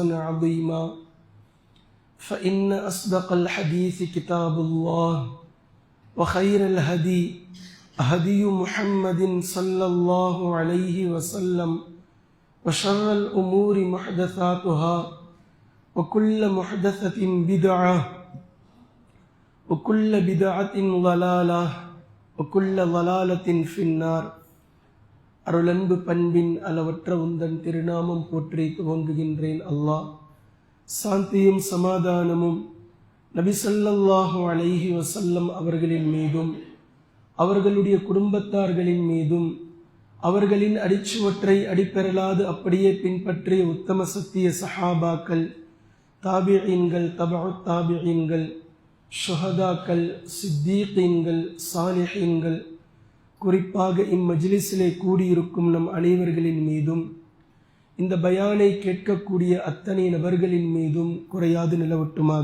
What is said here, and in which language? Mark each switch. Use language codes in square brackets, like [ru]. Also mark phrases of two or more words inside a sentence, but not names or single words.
[ar] عظيما فإن أصدق الحديث كتاب الله وخير الهدي هدي محمد صلى الله عليه وسلم وشر الأمور محدثاتها وكل محدثة بدعة وكل بدعة ضلالة وكل ضلالة في النار. [ta] அருளன்பு பண்பின் அளவற்ற உந்தன் திருநாமம் போற்றி துவங்குகின்றேன். அல்லாஹ் சாந்தியும் சமாதானமும் நபி [ar] صلى الله عليه وسلم [ta] அவர்களின் மீதும் அவர்களுடைய குடும்பத்தார்களின் மீதும் அவர்களின் அடிச்சுவற்றை அடிப்பெறலாது அப்படியே பின்பற்றிய உத்தம சத்திய சஹாபாக்கள், தாபிஈன்கள், தபஉத் தாபிஈன்கள், ஷுஹதாக்கள், சித்தீகீன்கள், சாலிஹீன்கள், குறிப்பாக இம்மஜ்லிஸிலே கூடியிருக்கும் நம் அனைவர்களின் மீதும் இந்த பயானை கேட்கக்கூடிய அத்தனை நபர்களின் மீதும் குறையாது நிலவட்டுமாக.